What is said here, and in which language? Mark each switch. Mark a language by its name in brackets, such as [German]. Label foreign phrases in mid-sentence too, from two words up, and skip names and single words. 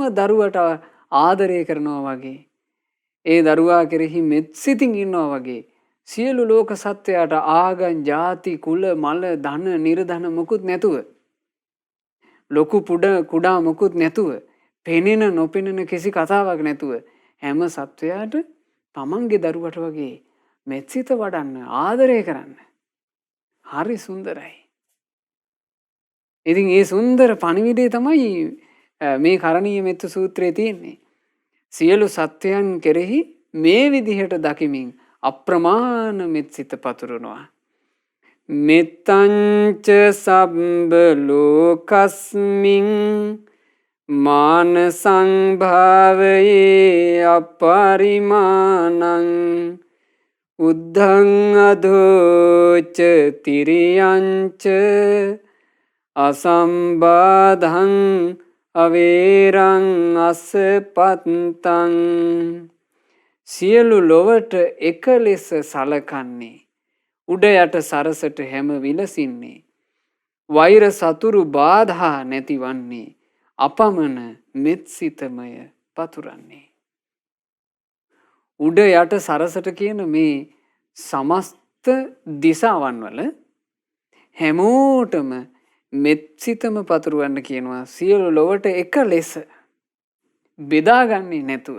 [Sinhala] දරුවට ආදරය කරනවා වගේ, ඒ දරුවා කෙරෙහි මෙත්සිතින් ඉන්නවා වගේ සියලු ලෝක සත්වයාට ආගම්, ಜಾති, කුල, මල, ධන, නිර්ධන මොකුත් නැතුව, ලොකු කුඩා මොකුත් නැතුව, පෙනෙන නොපෙනෙන කිසි කතාවක් නැතුව හැම සත්වයාට තමන්ගේ දරුවට වගේ මෙත්සිත වඩන්න, ආදරය කරන්න. හරි සුන්දරයි. ඉතින් මේ සුන්දර පණිවිඩය තමයි මේ කරණීය මෙත්ත සූත්‍රයේ තියෙන්නේ. සියලු සත්වයන් කෙරෙහි මේ විදිහට දකිමින් අප්‍රමාණ මෙත්සිත පතුරනවා. [Pali] මෙත්තංච සබ්බ ලෝකස්මින් මාන සංභාවයේ අපරිමාණං උද්ධං අධෝච තිරියංච අසම්බාධං අවේරං අසපත්තං [Sinhala] සියලු ලොවට එක ලෙස සලකන්නේ උඩ යට සරසට හැම විලසින්නේ වෛර සතුරු බාධා නැතිවන්නේ අපමණ මෙත්සිතමය පතුරන්නේ. උඩ යට සරසට කියන මේ සමස්ත දිසාවන් වල හැමෝටම මෙත්සිතම පතුරවන්න කියනවා සියලු ලොවට එක ලෙස බෙදාගන්නේ නැතුව.